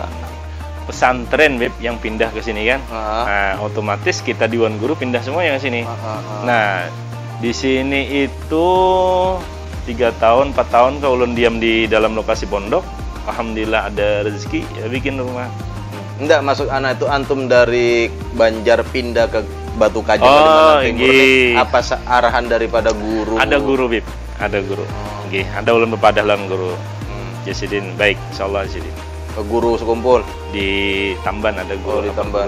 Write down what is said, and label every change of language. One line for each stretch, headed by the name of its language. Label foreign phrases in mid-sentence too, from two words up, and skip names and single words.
Indonesian: Pesantren Beb yang pindah ke sini kan. Nah, otomatis kita Dewan Guru pindah semua yang ke sini. Nah, di sini itu 3 tahun, 4 tahun kalau ulun diam di dalam lokasi pondok, alhamdulillah ada rezeki ya bikin rumah. Enggak, masuk anak itu antum dari Banjar pindah ke Batu Kajang apa arahan daripada guru? Ada guru Bib, ada guru.
Banjar: Ada ulun bepadah lawan guru. Jasidin baik, insyaallah Jasidin.
Indonesian: Ke guru sekumpul di Tamban ada guru di Tamban